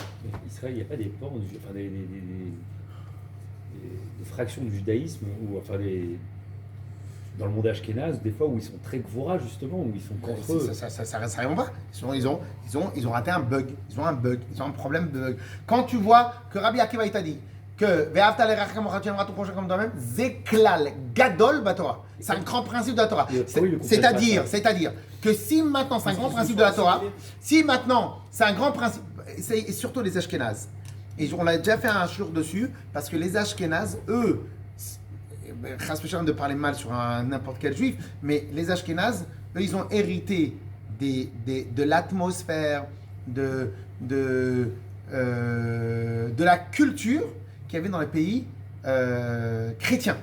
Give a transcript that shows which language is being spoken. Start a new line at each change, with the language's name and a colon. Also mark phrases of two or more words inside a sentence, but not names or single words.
French: Israël, il n'y a pas des pans, enfin des fractions du judaïsme, ou enfin dans le monde ashkénaze, des fois où ils sont très gvora justement, où ils sont contre eux. Ça répond pas. Ils ont raté un bug. Ils ont un bug. Ils ont un problème de bug. Quand tu vois que Rabbi Akiva il t'a dit que
Hebrew: ואהבת לרעך כמוך
French: tu aimeras ton prochain comme toi-même,
Hebrew: זה כלל גדול בתורה.
French: C'est un grand principe de la Torah. C'est-à-dire que si maintenant c'est un grand principe de la Torah, si maintenant c'est un grand principe, c'est surtout les ashkénazes. Et on a déjà fait un shur dessus parce que les ashkénazes, eux, de parler mal sur n'importe quel juif, mais les Ashkénazes, eux, ils ont hérité de l'atmosphère, de la culture qu'il y avait dans les pays chrétiens.